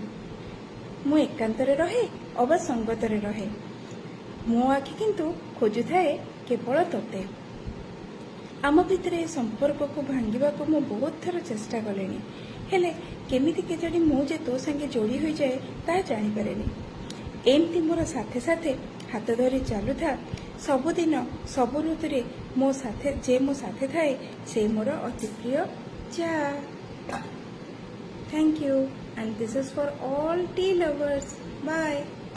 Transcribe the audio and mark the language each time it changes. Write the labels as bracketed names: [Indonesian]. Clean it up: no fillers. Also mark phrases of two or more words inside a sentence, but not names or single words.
[Odia] ମୁଁ ଏକାନ୍ତରେ ରହେ ଅବା ସଙ୍ଗତରେ ରହେ, ମୋ ଆଖି କିନ୍ତୁ ଖୋଜୁ ଥାଏ କେବଳ ତତେ। ଆମ ଭିତର ଏ ସମ୍ପର୍କ କୁ ଭାଙ୍ଗିବା କୁ ମୁଁ ବହୁତ ଥର ଚେଷ୍ଟା କଲେନି, ହେଲେ କେମିତି କେଜାଣି ମୁଁ ଯେ ତୋ ସଙ୍ଗେ ଯୋଡ଼ି ହୋଇ ଯାଏ ତା ଜାଣି ପାରେନି। ଏମିତି ମୋର ସାଥେ ସାଥେ ହାତ ଧରି ଚାଲୁ ଥା ସବୁଦିନ ସବୁ ଋତୁରେ ମୋ ସାଥେ ଯେ ମୋ ସାଥେ ଥାଏ ସେ ମୋର ଅତି ପ୍ରିୟ ଜା। [English] Thank you, and this is for all tea lovers. Bye.